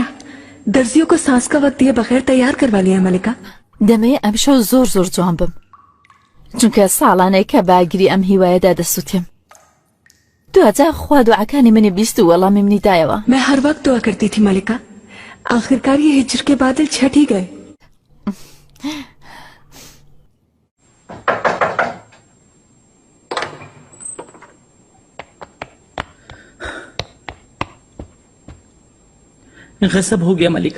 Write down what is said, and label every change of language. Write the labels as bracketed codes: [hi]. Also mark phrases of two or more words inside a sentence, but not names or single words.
[hi] दर्जियों को सांस का वक्त दिए बगैर तैयार करवा लिया मलिका। [ckb] دەمەوێ ئەم شەو زۆر زۆر جوان بم چونکە ساڵانەی کە باگیری ئەم هیوایەدا دەسووتێم. دوجا خوا دوعەکانی منی بیست و وەڵامی منی دایەوە. [hi] मैं हर वक्त दुआ करती थी मलिका। आखिरकार ये हिज्र के बादल छट ही गए। गजब हो गया मलिका।